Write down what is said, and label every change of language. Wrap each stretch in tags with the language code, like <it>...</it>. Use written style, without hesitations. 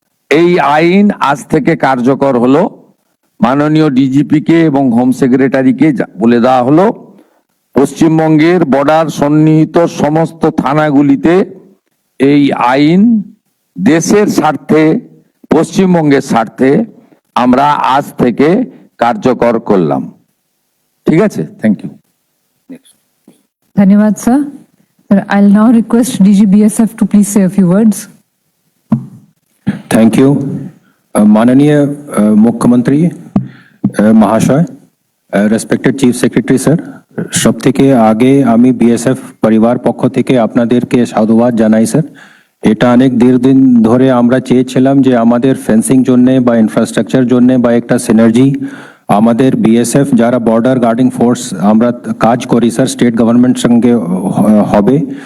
<bn>এই আইন আজ থেকে কার্যকর হলো। মাননীয় ডিজিপি কে এবং হোম সেক্রেটারিকে বলে দেওয়া হলো পশ্চিমবঙ্গের বর্ডার সন্নিহিত সমস্ত থানাগুলিতে এই আইন দেশের স্বার্থে, পশ্চিমবঙ্গের স্বার্থে আমরা আজ থেকে কার্যকর করলাম। ঠিক আছে, থ্যাংক ইউ।</bn> <en>धन्यवाद sir. Sir, I'll now request DG BSF to please say a few words. Thank you.</en> <hi>माननीय मुख्यमंत्री महाशय,</hi> <bn>রেসপেক্টেড চিফ সেক্রেটারি স্যার, সব থেকে আগে আমি বিএসএফ পরিবার পক্ষ থেকে আপনাদেরকে সাধুবাদ জানাই স্যার। এটা অনেক দীর্ঘদিন ধরে আমরা চেয়েছিলাম যে আমাদের ফেন্সিং জন্য বা ইনফ্রাস্ট্রাকচার জন্য বা একটা সিনার্জি আমাদের বিএসএফ যারা বর্ডার গার্ডিং ফোর্স আমরা কাজ করি স্যার স্টেট গভর্নমেন্ট সঙ্গে হবে।</bn>